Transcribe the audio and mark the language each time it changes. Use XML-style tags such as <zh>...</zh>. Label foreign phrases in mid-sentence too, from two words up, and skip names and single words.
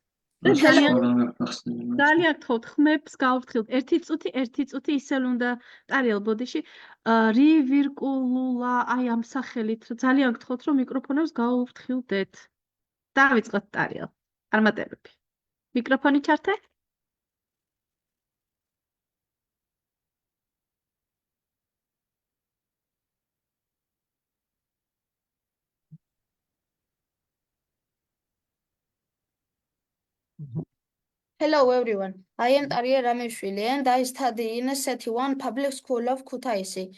<ka>ძალიან გთხოვთ, ხმებს გაუფრთხილდეთ. ერთი წუთი ისევ უნდა ტარიელ ბოდიში რივირკულულა აი ამ სახელით ძალიან გთხოვთ, რომ მიკროფონებს გაუფრთხილდეთ. დავიწყოთ ტარიელ. წარმატებები. მიკროფონი ჩართე?</ka> <en>Hello everyone, I am Tariya Rameshvili and I study in SET1 Public School of Kutaisi.</en>